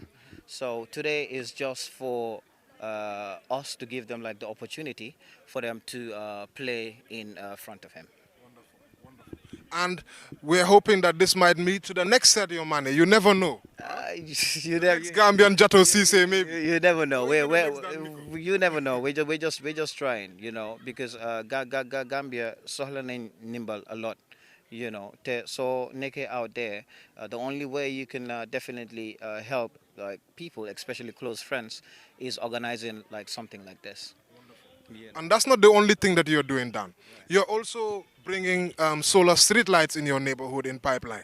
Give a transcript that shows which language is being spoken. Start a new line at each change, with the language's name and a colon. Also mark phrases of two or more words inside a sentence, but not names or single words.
English: So today is just for us to give them like the opportunity for them to play in front of him. And we're hoping that this might lead to the next Sadio Mane. You never know. Next Gambian Jato Cisse, maybe. You never know. You never know. We're just trying, because Gambia
Wolof: soxla nañ ndimbal
English: a lot, so nekkee out there, the only way you can definitely help like people, especially close friends, is organizing like something like this. Yeah. And that's not the only thing that you're doing, Dan. You're also bringing solar street lights in your neighborhood in Pipeline.